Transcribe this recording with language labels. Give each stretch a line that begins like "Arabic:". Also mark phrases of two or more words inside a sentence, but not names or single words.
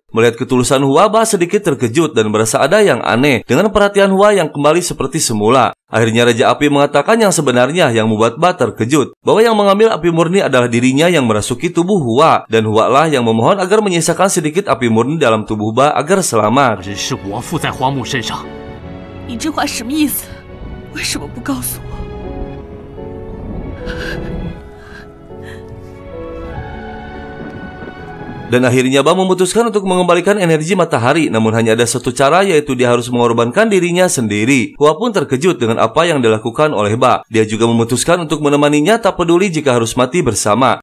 Indonesian: Melihat ketulusan Hua, Ba sedikit terkejut dan merasa ada yang aneh dengan perhatian Hua yang kembali seperti semula. Akhirnya Raja Api mengatakan yang sebenarnya yang membuat Ba terkejut, bahwa yang mengambil api murni adalah dirinya yang merasuki tubuh Hua, dan Hua lah yang memohon agar menyisakan sedikit api murni dalam tubuh Ba agar selamat.
Chinese: 人是我附在花木身上。你这话什么意思？为什么不告诉我？
Indonesian: Dan akhirnya Ba memutuskan untuk mengembalikan energi matahari, namun hanya ada satu cara, yaitu dia harus mengorbankan dirinya sendiri. Hua pun terkejut dengan apa yang dilakukan oleh Ba. Dia juga memutuskan untuk menemaninya tak peduli jika harus mati bersama.